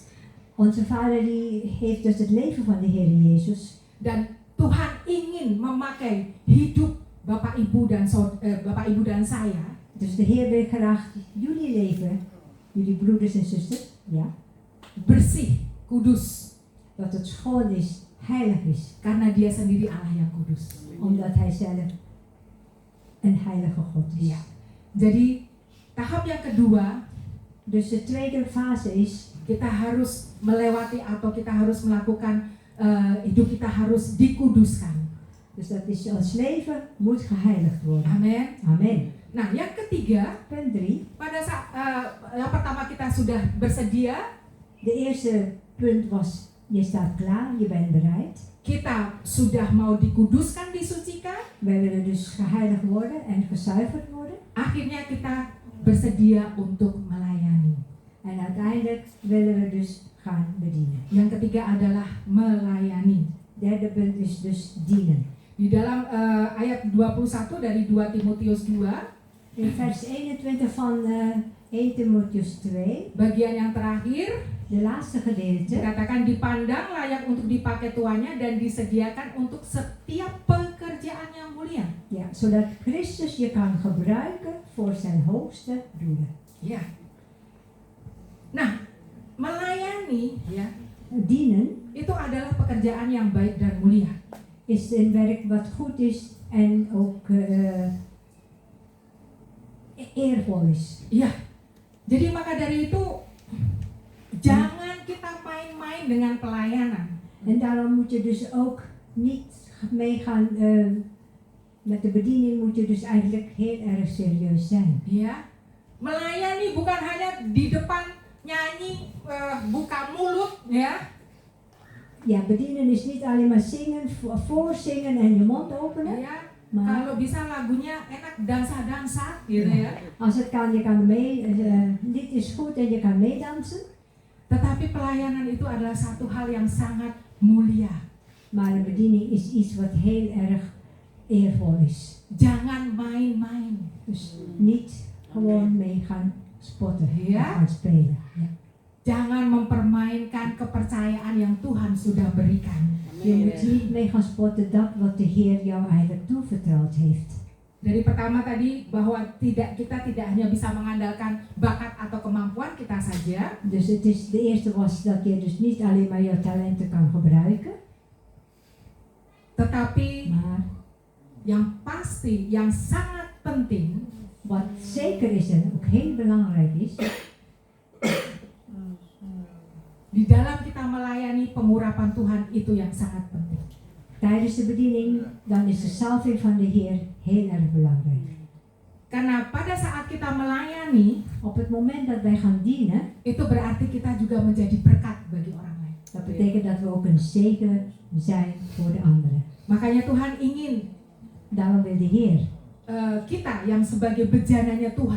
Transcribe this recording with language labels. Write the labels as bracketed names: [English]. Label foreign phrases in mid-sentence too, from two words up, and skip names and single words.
[Dutch] Onze Vader die heeft dus het leven van de Heer Jezus. [Indonesian] dan Tuhan ingin memakai hidup Bapak Ibu dan saya. [Dutch] Dus de Heer wil graag jullie leven, jullie broeders en zusters, ja, [Indonesian] Bersih, kudus, [Dutch] dat het schoon is, heilig is, [Indonesian] karena Dia sendiri Allah yang kudus. [Dutch] omdat Hij zelf een heilige God is. [Indonesian] Iya. Jadi tahap yang kedua, [Dutch] Dus de tweede fase is, [Indonesian] kita harus melewati atau kita harus melakukan hidup kita harus dikuduskan. [Dutch] dus dat is ons leven moet geheiligd worden. [Indonesian] Amin. [Dutch] Amen. [Indonesian] Nah, yang ketiga, [Dutch] Punt 3. [Indonesian] pada saat yang pertama kita sudah bersedia, [Dutch] De eerste punt was, je staat klaar, je bent bereid. [Indonesian] kita sudah mau dikuduskan, disucikan, [Dutch] Wij willen dus geheiligd worden en gezuiverd worden. [Indonesian] akhirnya kita bersedia untuk melayani. [Dutch] En uiteindelijk willen we dus gaan bedienen. [Indonesian] Yang ketiga adalah melayani. [Dutch] Derde punt is dus dienen. [Indonesian] Di dalam ayat 21 dari 2 Timotius 2, [Dutch] In vers 21 van 1 Timotheus 2, [Indonesian] bagian yang terakhir [Dutch] de laatste gedeelte, [Indonesian] dikatakan dipandang layak untuk dipakai tuannya dan disediakan untuk setiap pekerjaan yang mulia. [Dutch] ja, zodat Christus je kan gebruiken voor zijn hoogste doelen. [Indonesian] Ya. Nah, melayani ya [Dutch] Dienen [Indonesian] itu adalah pekerjaan yang baik dan mulia. [Dutch] is een werk wat goed is en ook eervol is. [Indonesian] Iya. Jadi maka dari itu jangan kita main-main dengan pelayanan. [Dutch] En daarom moet je dus ook niet meegaan met de bediening, moet je dus eigenlijk heel erg serieus zijn. [Indonesian] Ya. Melayani bukan hanya di depan nyanyi, buka mulut, ya. [Dutch] Ja, bedienen is niet alleen maar zingen, voorzingen en je mond openen. [Indonesian] Ya. [Dutch] Maar [Indonesian] Kalau bisa lagunya enak dansa-dansa, gitu ya. [Dutch] als het kan, je kan mee, lied is goed en je kan meedansen. [Indonesian] Tetapi pelayanan itu adalah satu hal yang sangat mulia. [Dutch] Maar een bediening is iets wat heel erg eervol is. [Indonesian] Jangan main-main. [Dutch] Dus niet gewoon mee gaan spotten, Ja. gaan spelen. Ja. [Indonesian] Jangan mempermainkan kepercayaan yang Tuhan sudah berikan. [Dutch] Je moet niet mee gaan spotten dat wat de Heer jou eigenlijk toevertrouwd heeft. [Indonesian] Dari pertama tadi bahwa kita tidak hanya bisa mengandalkan bakat atau kemampuan kita saja, [Dutch] Dus het is, de eerste was dat je dus niet alleen maar je talenten kan gebruiken, [Indonesian] tetapi [Dutch] maar [Indonesian] yang pasti, yang sangat penting [Dutch] wat zeker is en ook heel belangrijk is, [Indonesian] di dalam kita melayani pengurapan Tuhan itu yang sangat penting. [Dutch] tijdens de bediening, dan is de salving van de Heer heel erg belangrijk. [Indonesian] Karena pada saat kita melayani, [Dutch] Op het moment dat wij gaan dienen, [Indonesian] itu berarti kita juga menjadi berkat bagi orang lain. [Dutch] dat betekent dat we ook een zegen zijn voor de anderen. [Indonesian] Makanya Tuhan ingin [Dutch] Daarom wil de Heer, [Indonesian] kita yang sebagai bejananya Tuhan,